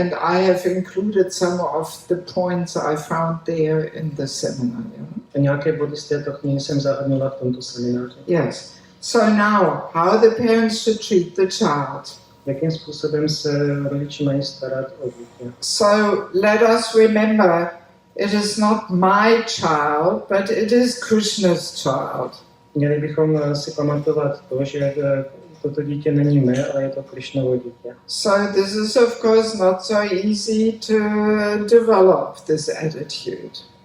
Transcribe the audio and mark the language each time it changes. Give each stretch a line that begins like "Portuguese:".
English: And I have included some of the points I found there in the seminar.
Czech: A nějaké body z této knihy jsem zahrnula v tomto semináři.
English: Yes. So now, how the parents should treat the child.
Czech: Jakým způsobem se rodiče mají starat o dítě?
English: So let us remember, it is not my child, but it is Krishna's child.
Czech: Měli bychom si pamatovat to, že toto dítě není mé, ale je to Krišnovo dítě.
English: So this is of course not so easy to develop this attitude.